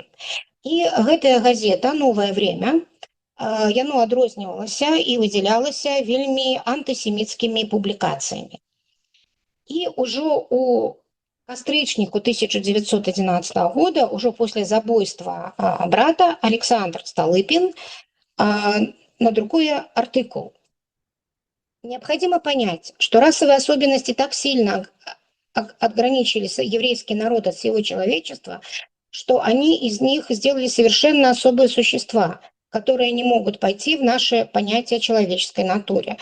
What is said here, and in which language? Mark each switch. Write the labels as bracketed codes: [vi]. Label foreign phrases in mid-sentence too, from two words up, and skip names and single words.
[be] І гэтая газета «Новое время», яно адрознівалася і выдзялялася вельмі антысеміцкімі публікацыямі. І ўжо у кастрычніку 1911 года, [ru] уже после [be] забойства брата, Александр Столыпин надрукует артикул. [ru] Необходимо понять, что расовые особенности так сильно отграничили еврейский народ от всего человечества, что они из них сделали совершенно особые существа, которые не могут пойти в наше понятие о человеческой натуре.